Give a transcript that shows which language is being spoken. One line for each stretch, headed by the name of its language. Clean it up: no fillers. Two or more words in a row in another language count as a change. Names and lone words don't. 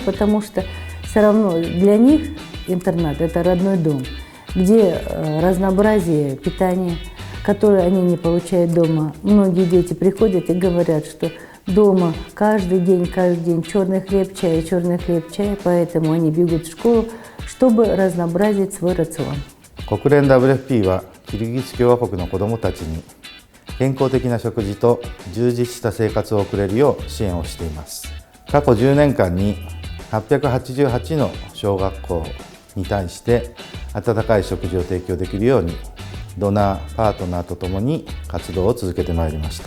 Russian: Потому что все равно для них интернат – это родной дом, где разнообразие питания, которое они не получают дома. Многие дети приходят и говорят, что дома каждый день черный хлеб, чай, поэтому они бегут в школу, чтобы разнообразить свой рацион.
Japanese: 国連 WFP はキルギス共和国の子どもたちに健康的な食事と充実した生活を送れるよう支援をしています。過去10年間に888の小学校に対して温かい食事を提供できるようにドナー、パートナーとともに活動を続けてまいりました。